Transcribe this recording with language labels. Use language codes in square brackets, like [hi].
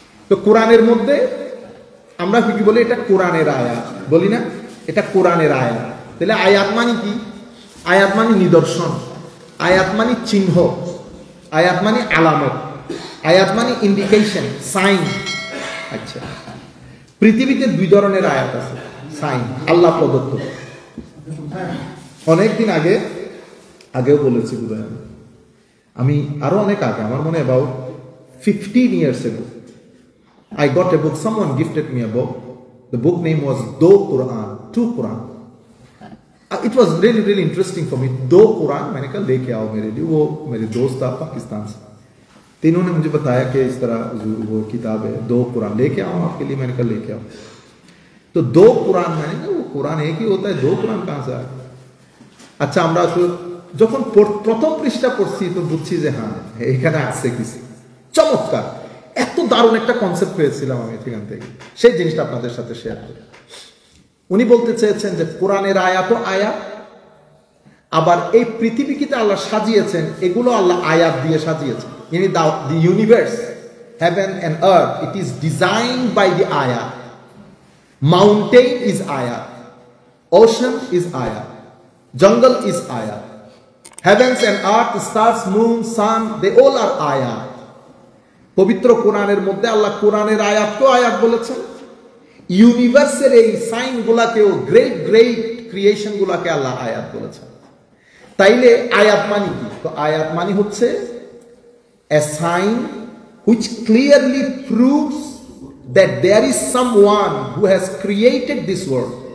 [bn] তো কোরআনের মধ্যে আমরা কি বলি? এটা কোরআনের আয়াত বলি না? এটা কোরআনের আয়াত। তাহলে আয়াত মানে কি? আয়াত মানে নিদর্শন, আয়াত মানে চিহ্ন, আয়াত মানে আলামত, আয়াত মানে ইন্ডিকেশন, সাইন। আচ্ছা, পৃথিবীতে 2 ধরনের আয়াত আছে, সাইন, আল্লাহ প্রদত্ত। অনেকদিন আগেও বলেছি বোধহয়, আমি আরো অনেক আগে, আমার মনে [en] about 15 years ago, I got a book, someone gifted me a book. The book name was Do Quran, To Quran. It was really interesting for me. [hi] Do Quran, मैंने कहा लेके आओ मेरे लिए, वो मेरे दोस्त था पाकिस्तान से, तो इन्होंने मुझे बताया कि इस तरह वो किताब है दो कुरान, लेके आओ आपके लिए। मैंने कहा लेके आओ। तो दो कुरान, मैंने कहा वो कुरान एक ही होता है, दो कुरान कहाँ से आया? [bn] আচ্ছা, আমরা তো যখন প্রথম পৃষ্ঠা পড়ছি তো বুঝছি যে হ্যাঁ এখানে আছে কিছু চমৎকার, এত দারুণ একটা কনসেপ্ট পেয়েছিলাম আমি এখান থেকে, সেই জিনিসটা আপনাদের সাথে শেয়ার করি। উনি বলতে চেয়েছেন যে কোরআনের আয়াত আয়াত, আবার এই পৃথিবীকে আল্লাহ সাজিয়েছেন, এগুলো আল্লাহ আয়াত দিয়ে সাজিয়েছেন। [en] Yani the universe, heaven and earth, it is designed by the ayat. Mountain is ayat, ocean is ayat, jungle is ayat, heavens and earth, stars, moon, sun, they all are ayat. [bn] পবিত্র কোরআনের মধ্যে আল্লাহ কোরআনের আয়াতকেও আয়াত বলেছেন, ইউনিভার্সের এই sign গুলাকেও, great creation গুলাকে আল্লাহ আয়াত বলেছেন। তাইলে আয়াত মানে কি? তো আয়াত মানে হচ্ছে [en] a sign which clearly proves that there is someone who has created this world.